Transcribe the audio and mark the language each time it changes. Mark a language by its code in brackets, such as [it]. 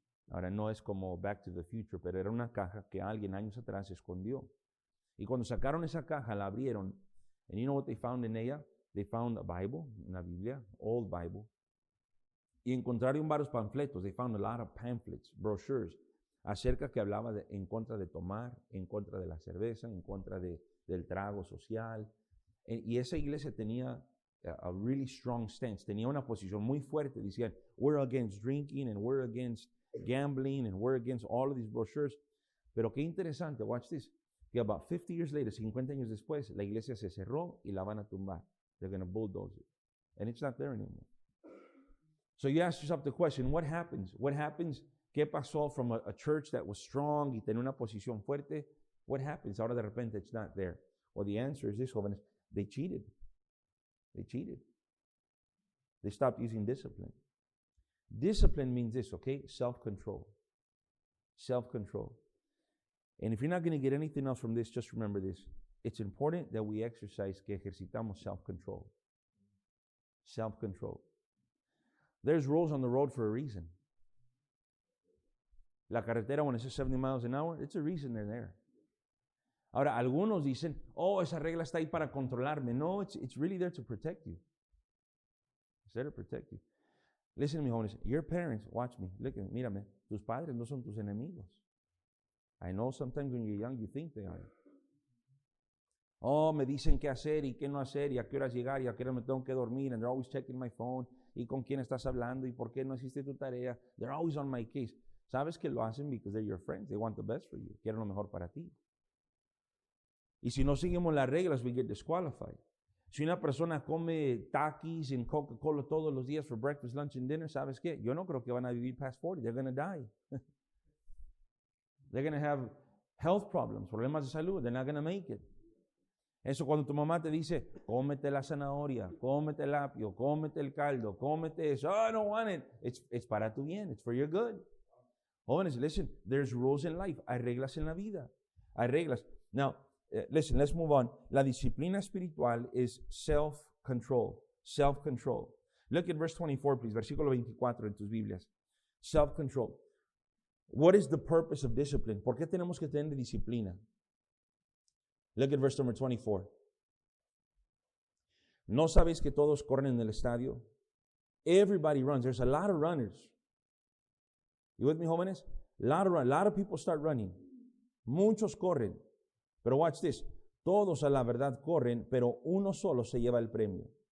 [es] Ahora no es como Back to the Future, pero era una caja que alguien años atrás escondió. Y cuando sacaron esa caja, la abrieron. [en] And you know what they found in [es] ella? [en] They found a Bible, [es] una Biblia, [en] old Bible. [es] Y encontraron varios panfletos. [en] They found a lot of pamphlets, brochures, [es] acerca que hablaba en contra de tomar, en contra de la cerveza, en contra del trago social. Y esa iglesia tenía [en] a really strong stance. [es] Tenía una posición muy fuerte. [en] Decían, we're against drinking and we're against gambling and we're against all of these brochures. [es] Pero qué interesante, [en] watch this, [es] que [en] about 50 years later, [es] 50 años después, la iglesia se cerró y la van a tumbar. [en] They're going to bulldoze it. And it's not there anymore. So you ask yourself the question, what happens? What happens? [es] ¿Qué pasó [en] from a church that was strong [es] y tenía una posición fuerte? [en] What happens? [es] Ahora de repente [en] it's not there. Well, the answer is this, jóvenes. They cheated. They cheated. They stopped using discipline. Discipline means this, okay? Self-control. Self-control. And if you're not going to get anything else from this, just remember this. It's important that we exercise, [es] que ejercitamos [en] self-control. Self-control. There's rules on the road for a reason. [es] La carretera, [en] when it says 70 miles an hour, it's a reason they're there. [es] Ahora, algunos dicen, oh, esa regla está ahí para controlarme. [en] No, it's really there to protect you. It's there to protect you. Listen to me, jóvenes. Your parents, watch me, look at me, [es] mírame. Tus padres no son tus enemigos. [en] I know sometimes when you're young, you think they are. [es] Oh, me dicen qué hacer y qué no hacer y a qué horas llegar y a qué horas me tengo que dormir, [en] and they're always checking my phone [es] y con quién estás hablando y por qué no hiciste tu tarea. [en] They're always on my case. [es] Sabes que lo hacen [en] because they're your friends. They want the best for you. [es] Quieren lo mejor para ti. Y si no seguimos las reglas, [en] we get disqualified. [es] Si una persona come Takis and Coca-Cola todos los días [en] for breakfast, lunch, and dinner, [es] ¿sabes qué? Yo no creo que van a vivir [en] past 40. They're going to die. They're going to have health problems, [es] problemas de salud. [en] They're not going to make it. [es] Eso cuando tu mamá te dice, cómete la zanahoria, cómete el apio, cómete el caldo, cómete eso. [en] Oh, I don't want it. It's [es] para tu bien. [en] It's for your good. [es] Jóvenes, [en] listen, there's rules in life. [es] Hay reglas en la vida. Hay reglas. [en] Now, listen, let's move on. [es] La disciplina espiritual [en] is self-control. Self-control. Look at verse 24, please. [es] Versículo 24 en tus Biblias. [en] Self-control. What is the purpose of discipline? [es] ¿Por qué tenemos que tener disciplina? [en] Look at verse number 24. [es] ¿No sabéis que todos corren en el estadio? [en] Everybody runs. There's a lot of runners. You with me, jóvenes? A lot of people start running. [es] Muchos corren. Pero [en] watch this. [es] Todos a la verdad corren, pero uno solo se lleva el premio.